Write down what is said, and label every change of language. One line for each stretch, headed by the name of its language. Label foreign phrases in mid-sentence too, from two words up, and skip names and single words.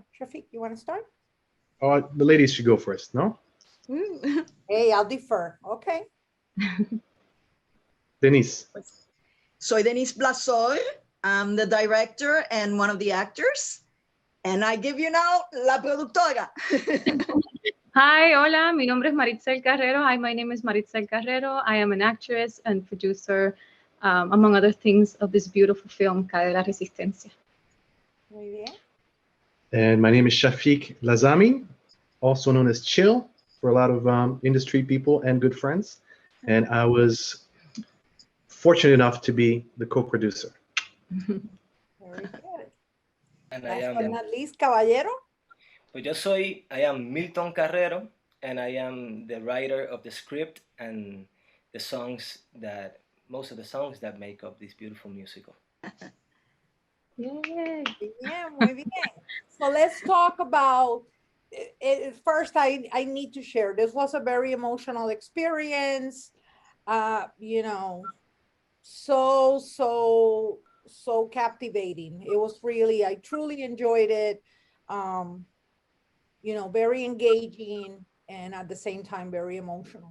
English: Shafiq, you want to start? The ladies should go first, no? Hey, I'll defer. Okay. Denise.
Spanish: Soy Denise Blasor.
English: I'm the director and one of the actors. And I give you now
Spanish: la productora. Hi, hola, mi nombre es Martixell Carrero.
English: Hi, my name is Martixell Carrero. I am an actress and producer, among other things, of this beautiful film, Calle De Resistencia.
Spanish: Muy bien.
English: And my name is Shafiq Lasami, also known as Chill for a lot of industry people and good friends. And I was fortunate enough to be the co-producer. Very good. And Last but not least, Caballero. Pues I am Milton Carrero, and I am the writer of the script and the songs most of the songs that make up this beautiful musical. Yay. Yeah,
Spanish: muy bien.
English: So let's talk about it. First, I need to share. This was a very emotional experience. So captivating. It was really, I truly enjoyed it. Very engaging and at the same time very emotional.